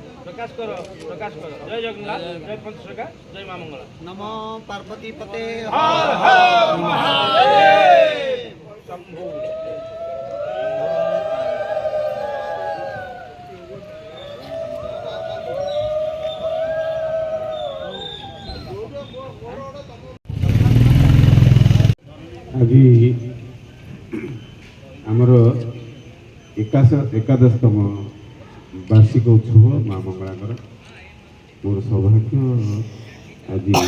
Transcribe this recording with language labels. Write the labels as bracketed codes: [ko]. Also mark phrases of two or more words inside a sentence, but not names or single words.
[or] ଜୟ ଜଗନ୍ନାଥ, ଜୟ ପଞ୍ଚସଖା, ଜୟ ମା ମଙ୍ଗଳା। [sa] नमो पार्वती पते हर हर महादेव शंभु। [or] ଆଜ ଆମର ଏକାଦଶତମ ବାର୍ଷିକ ଉତ୍ସବ ମା ମଙ୍ଗଳାଙ୍କର ମୋର ସୌଭାଗ୍ୟ ଆଜ